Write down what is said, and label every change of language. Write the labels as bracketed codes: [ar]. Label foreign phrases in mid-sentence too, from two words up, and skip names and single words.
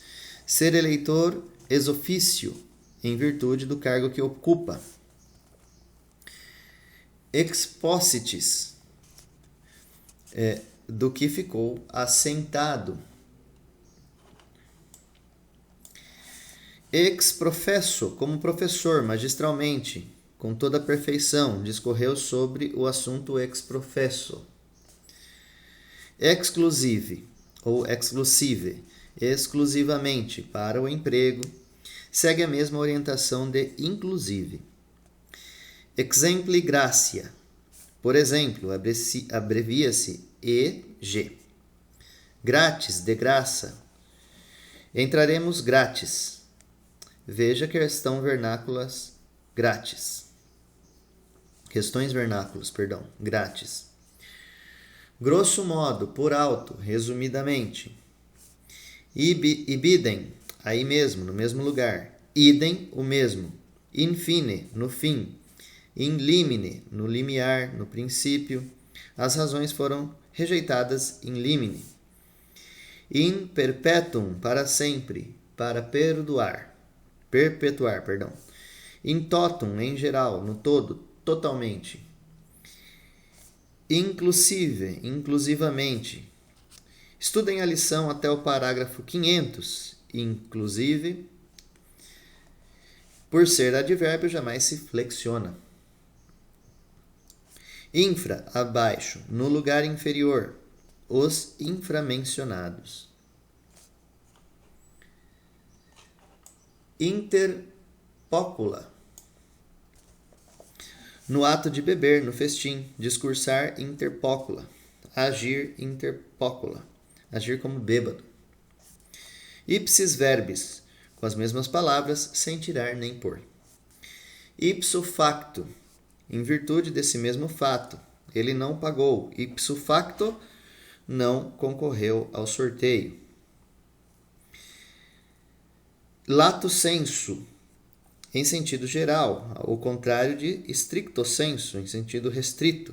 [pt] Ser eleitor [la] ex officio, [pt] em virtude do cargo que ocupa. Expositis, do que ficou assentado. [la] Ex professo, [pt] como professor, magistralmente, com toda a perfeição, discorreu sobre o assunto [la] ex professo. [pt] Exclusive, ou exclusive, exclusivamente para o emprego, segue a mesma orientação de inclusive. [la] Exempli gratia, [pt] por exemplo, abrevia-se EG. Grátis, de graça. Entraremos grátis. Veja questão vernáculas grátis. Questões vernáculos, perdão, grátis. [la] Grosso modo, [pt] por alto, resumidamente. Ibidem, aí mesmo, no mesmo lugar. Idem, o mesmo. Infine, no fim. [la] In limine, [pt] no limiar, no princípio. As razões foram rejeitadas [la] in limine. In perpetuum, [pt] para sempre, para perpetuar, perdão. [la] In totum, [pt] em geral, no todo, totalmente. Inclusive, inclusivamente. Estudem a lição até o parágrafo 500. Inclusive, por ser advérbio, jamais se flexiona. Infra, abaixo, no lugar inferior, os inframencionados. Interpócula, no ato de beber, no festim, discursar interpócula, agir interpócula, agir como bêbado. [la] Ipsis verbis, [pt] com as mesmas palavras, sem tirar nem pôr. [la] Ipso facto, [pt] em virtude desse mesmo fato, ele não pagou. [la] Ipso facto, [pt] não concorreu ao sorteio. [la] Lato sensu, [pt] em sentido geral, ao contrário de [la] stricto sensu, [pt] em sentido restrito.